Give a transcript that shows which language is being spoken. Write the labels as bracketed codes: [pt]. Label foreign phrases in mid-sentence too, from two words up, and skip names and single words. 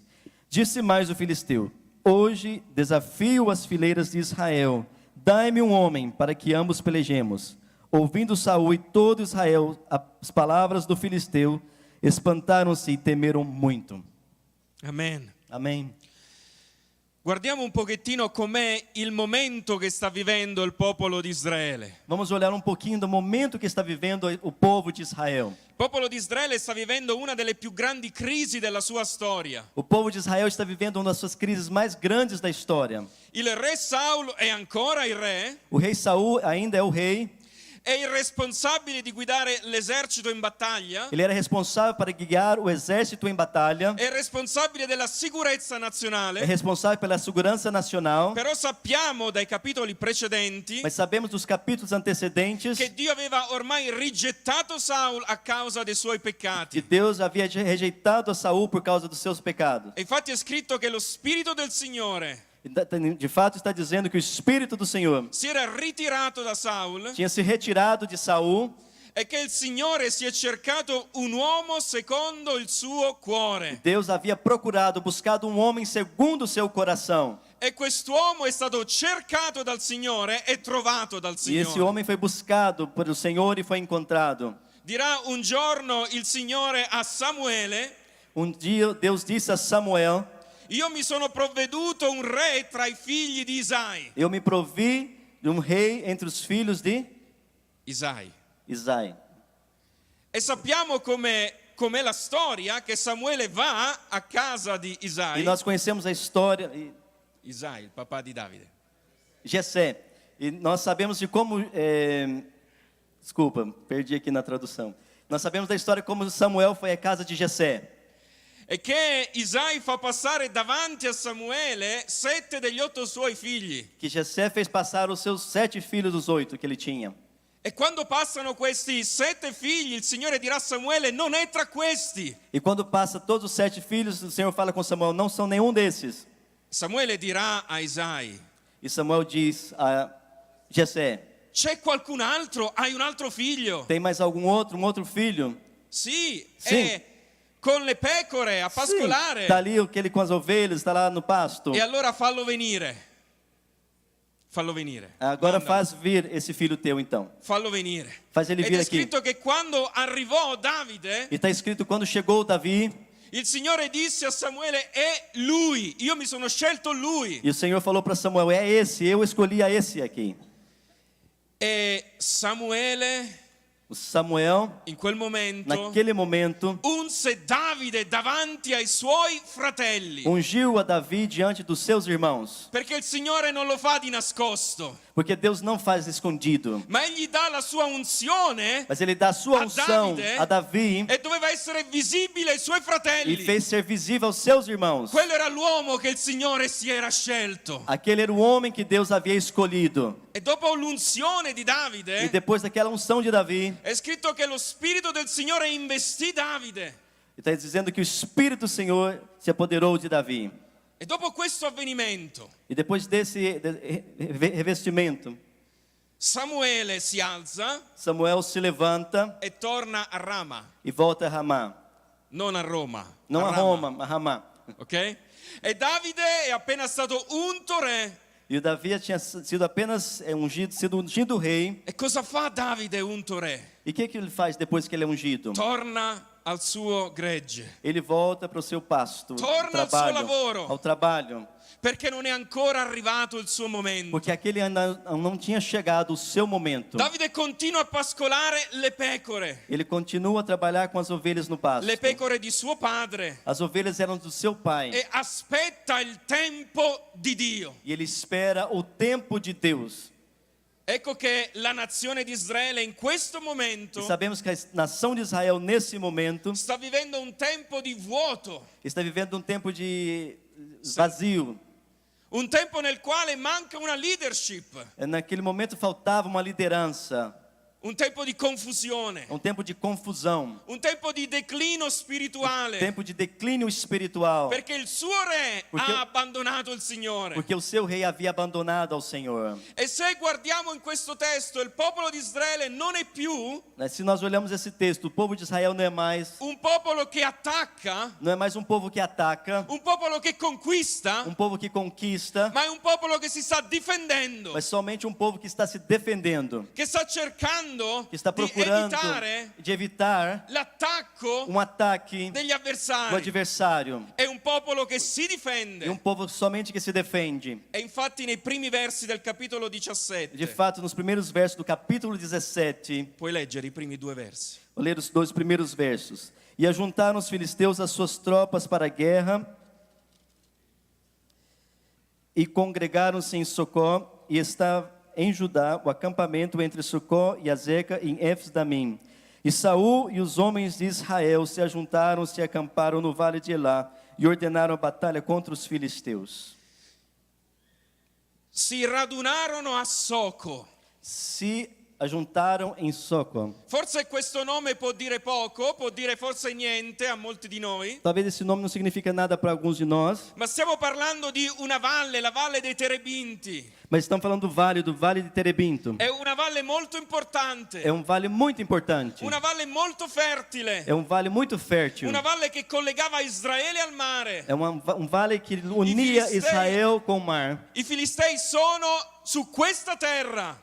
[pt] Disse mais o filisteu: Hoje desafio as fileiras de Israel. Dai-me um homem para que ambos pelejemos. Ouvindo Saul e todo Israel as palavras do filisteu, espantaram-se e temeram muito. [it] Amen. [pt] Amém. [it] Guardiamo un pochettino com'è il momento che sta vivendo il popolo di Israele. [pt] Vamos olhar um pouquinho do momento que está vivendo o povo de Israel. [it] Il popolo di Israele sta vivendo una delle più grandi crisi della sua storia. [pt] O povo de Israel está vivendo uma das suas crises mais grandes da história. [it] Il re Saul è ancora il re, [pt] O rei Saul ainda é o rei. [it] è il responsabile di guidare l'esercito in battaglia, [pt] Ele era responsável para guiar o exército em batalha. [it] è responsabile della sicurezza [pt] É [it] nazionale. [pt] responsável pela segurança nacional. [it] Però sappiamo dai capitoli precedenti [pt] Mas sabemos dos capítulos antecedentes [it] che Dio aveva ormai rigettato Saul a causa dei suoi [pt] que [it] peccati. [pt] Deus havia rejeitado a Saul por causa dos seus pecados. [it] E infatti è scritto che lo spirito del Signore [pt] De fato está dizendo que o Espírito do Senhor [it] si era ritirato da Saul [pt] tinha se retirado de Saul [it] e che il Signore si è cercato un uomo secondo il suo cuore. [pt] Deus havia procurado, buscado um homem segundo o seu coração. [it] E quest'uomo è stato cercato dal Signore e trovato dal [pt] E esse [it] Signore. [pt] homem foi buscado pelo Senhor e foi encontrado. [it] Dirà un giorno il Signore a Samuele: [pt] Um dia Deus disse a Samuel: [it] io mi sono provveduto un re tra i figli di Isai. [pt] Eu me provi de um rei entre os filhos de Isai. Isai. [it] E sappiamo com'è la storia, che Samuele va a casa di [pt] E Isai. nós conhecemos a história [it] Isai, il papà di Davide. [pt] Jessé. E nós sabemos de como desculpa, perdi aqui na tradução. Nós sabemos da história como Samuel foi à casa de Jessé. [it] E che Isai fa passare davanti a Samuele 7 degli 8 suoi figli. [pt] Que Jessé fez passar os seus 7 filhos dos 8 que ele tinha. [it] E quando passano questi 7 figli, il Signore dirà a Samuele: non è tra questi. [pt] E quando passa todos os 7 filhos, o Senhor fala com Samuel: não são nenhum desses. [it] Samuele dirà a Isai: [pt] E Samuel diz a Jessé: [it] c'è qualcun altro? Hai un altro figlio? [pt] tem mais algum outro, um outro filho? [it] Sì, Sì. è con le pecore a pascolare. [pt] Está ali aquele com as ovelhas, está lá no pasto. [it] E allora fallo venire. Fallo venire. [pt] Agora [it] Mandalo. [pt] faz vir esse filho teu então. [it] Fallo venire. [pt] Faz ele [it] Ed [pt] vir [it] è [pt] aqui. [it] scritto che quando arrivò Davide, [pt] E está escrito quando chegou Davi, [it] il Signore disse a Samuele: è lui, io mi sono scelto lui. [pt] e o Senhor falou para Samuel: é esse, eu escolhi a esse aqui. [it] E Samuele [pt] O Samuel, [it] in quel momento [pt] naquele momento, [it] unse Davide davanti ai suoi fratelli. [pt] ungiu a Davi diante dos seus irmãos. [it] Perché il Signore non lo fa di nascosto, [pt] Porque Deus não faz escondido, [it] ma egli dà la sua unzione [pt] mas Ele dá a sua [it] a [pt] unção [it] Davide [pt] a Davi [it] e doveva essere visibile ai suoi [pt] e [it] fratelli. [pt] fez ser visível aos seus irmãos. [it] Quello era l'uomo che il Signore si era scelto. [pt] Aquele era o homem que Deus havia escolhido. [it] E dopo l'unzione di [pt] E [it] Davide, [pt] depois daquela unção de Davi, [it] è scritto che lo Spirito del Signore investì Davide. [pt] está dizendo que o Espírito do Senhor se apoderou de Davi. [it] E dopo questo avvenimento, [pt] E depois desse revestimento, [it] Samuele si alza [pt] Samuel se levanta [it] e torna a Rama, [pt] e volta a Ramá. [it] non a Roma. [pt] Não a Rama, Roma, a Ramá. [it] ok? E Davide è appena stato unto re. [pt] E o Davi tinha sido apenas ungido rei. [it] E cosa fa Davide unto re? [pt] E o que ele faz depois que ele é ungido? [it] Torna al suo gregge, [pt] Ele volta para o seu pasto, [it] Torna al suo lavoro. [pt] ao trabalho, [it] perché non è ancora arrivato il suo momento. [pt] porque aquele ainda não tinha chegado o seu momento. [it] Davide continua a pascolare le pecore, [pt] Ele continua a trabalhar com as ovelhas no pasto. [it] le pecore di suo padre, [pt] As ovelhas eram do seu pai. [it] e aspetta il tempo di Dio. [pt] E ele espera o tempo de Deus. [it] Ecco che la nazione di Israele in questo [pt] E [it] momento [pt] sabemos que a nação de Israel, nesse momento, [it] sta vivendo un tempo di vuoto, [pt] está vivendo um tempo de vazio. [it] un tempo nel quale manca una leadership, [pt] Naquele momento faltava uma liderança, [it] un tempo di confusione, [pt] um tempo de confusão, [it] un tempo di declino spirituale, [pt] tempo de declínio espiritual, [it] perché il suo re Perché- ha abbandonato il Signore. [pt] porque o seu rei havia abandonado ao Senhor. [it] E se guardiamo in questo testo, il popolo di Israele non è più [pt] Se nós olhamos esse texto, o povo de Israel não é mais um povo que ataca, [it] un popolo che conquista, [pt] um povo que conquista, [it] ma è un popolo che si sta difendendo, [pt] mas somente um povo que está se defendendo, [it] che sta cercando [pt] que está [it] di [pt] procurando [it] evitare [pt] de evitar [it] l'attacco [pt] um ataque [it] degli [pt] do [it] avversari. [pt] adversário. [it] È un popolo che si [pt] E [it] difende. [pt] povo somente que se defende. [it] E infatti nei primi versi del capitolo [pt] De 17, fato, nos primeiros versos do capítulo 17, [it] puoi leggere i primi due versi. [pt] vou ler os 2 primeiros versos. E ajuntaram os filisteus as suas tropas para a guerra, e congregaram-se em Socó, e está em Judá o acampamento entre Socó e Azeca em Éfes-Damim. E Saul e os homens de Israel se ajuntaram, se acamparam no vale de Elá, e ordenaram a batalha contra os filisteus. [it] Si radunarono a Soco. [pt] Se ajuntaram em Socó. [it] Forse questo nome può dire poco, può dire forse niente a molti di noi, [pt] Talvez esse nome não signifique nada para alguns de nós, [it] ma stiamo parlando di una valle, la valle dei Terebinti. [pt] mas estamos falando do vale de Terebinto. [it] È una valle molto importante, [pt] É um vale muito importante. [it] una valle molto fertile, [pt] É um vale muito fértil. [it] una valle che collegava Israele al mare. [pt] É um vale que unia [it] filistei- [pt] Israel com o mar. [it] I Filistei sono su questa terra.